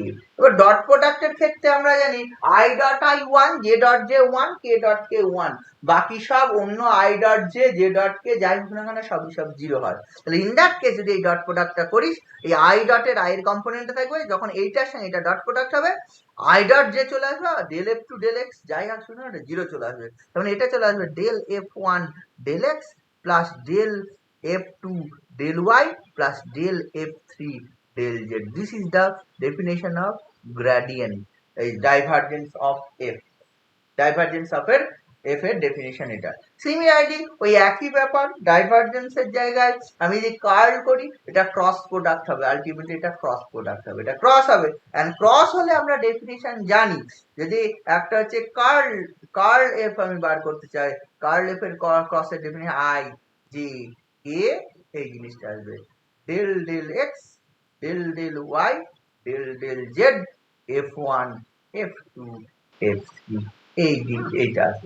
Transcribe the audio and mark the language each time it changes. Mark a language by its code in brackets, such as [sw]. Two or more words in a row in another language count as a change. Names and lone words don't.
[bn] এবার [en] dot product-er [bn] ক্ষেত্রে আমরা জানি [en] i dot i one, j dot j one, k dot k one, [bn] বাকি সব অন্য [en] i dot j, j dot k [bn] যাই হোক না কেন সবই সব জিরো হয়। তাহলে [en] in that case [bn] যদি এই [en] dot product-ta [bn] করিস, এই [en] i dot-er [bn] আই এর কম্পোনেন্টটা থাকবে, যখন এইটার সঙ্গে এটা [en] dot product [bn] হবে, [en] i dot j [bn] চলে আসবে, [en] del f two del x [bn] যাই আসবে না জিরো চলে আসবে, তখন এটা চলে আসবে [en] del f one del x plus del f two del y plus del f3 del z. This is the definition of gradient, divergence of f. Divergence of f [bn] এর ডেফিনিশন এটা। সিমিলারলি ওই একই ব্যাপার, ডাইভারজেন্সের জায়গায় আমি যদি কার্ল করি, এটা [en] cross product [bn] হবে, আলটিমেটলি এটা [en] cross product [bn] হবে, এটা ক্রস হবে। এন্ড ক্রস হলে আমরা ডেফিনিশন জানি, যদি একটা হচ্ছে কার্ল, [en] curl f [bn] আমি বার করতে চাই, [en] curl f [bn] এর [en] cross-er definition i j k, [bn] এই জিনিসটা আসবে [en] del del x, del del y, del del z, f one, f two, f three, [bn] এইটা আসবে।